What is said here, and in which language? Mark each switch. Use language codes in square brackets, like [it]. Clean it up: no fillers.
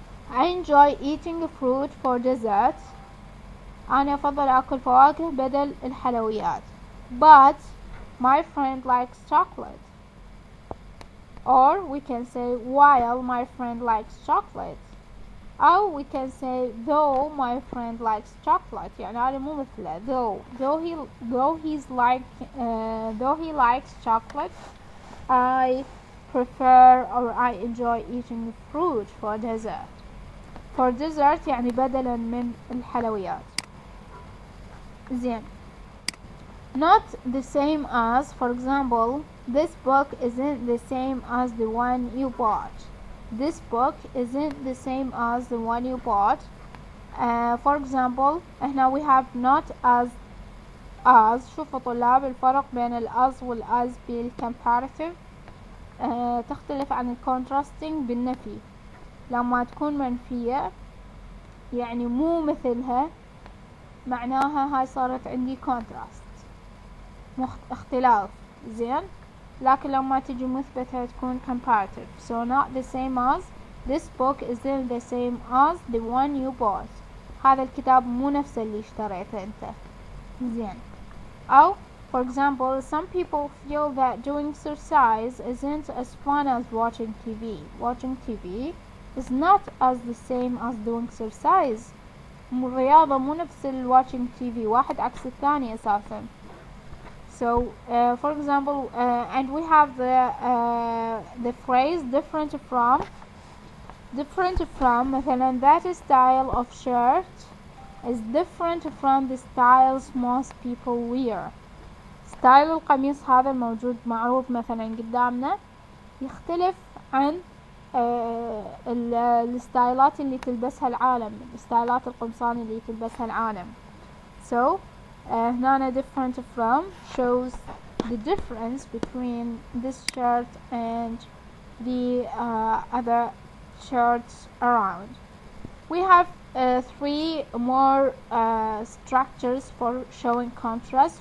[en] I enjoy eating fruit for dessert. [ar] أنا أفضل أكل فواكه بدل الحلويات. [en] But my friend likes chocolate. Or we can say while my friend likes chocolate. [ar] أو [en] we can say though my friend likes chocolate. [ar] يعني هذا مو مثله. [en] Though he likes chocolate, I prefer or I enjoy eating fruit for dessert. For dessert [ar] يعني بدلا من الحلويات. زين. [en] Not the same as, for example, this book isn't the same as the one you bought. This book isn't the same as the one you bought. For example, [ar] هنا [en] we have not as. [ar] شوفوا طلاب الفرق بين الأز والأز بالcomparative تختلف عن الcontrasting بالنفي. لما تكون منفية يعني مو مثلها, معناها هاي صارت عندي contrast, اختلاف. زين, لكن لما تجي مثبتة تكون comparative. [en] So not the same as, this book isn't the same as the one you bought. [ar] هذا الكتاب مو نفس اللي اشتريته انت. زين. [en] أو for example, some people feel that doing exercise isn't as fun as watching TV. Watching TV is not as the same as doing exercise. [ar] الرياضة مو نفس [en] watching TV، [ar] واحد عكس الثاني أساسا. [en] So for example and we have the phrase different from [ar] مثلا [en] that style of shirt is different from the styles most people wear. [ar] ستايل القميص هذا الموجود معروف مثلا قدامنا يختلف عن الستايلات اللي تلبسها العالم، ستايلات القمصان اللي تلبسها العالم. [en] So [ar] هنا [en] different from shows the difference between this shirt and the other shirts around. We have three more structures for showing contrast.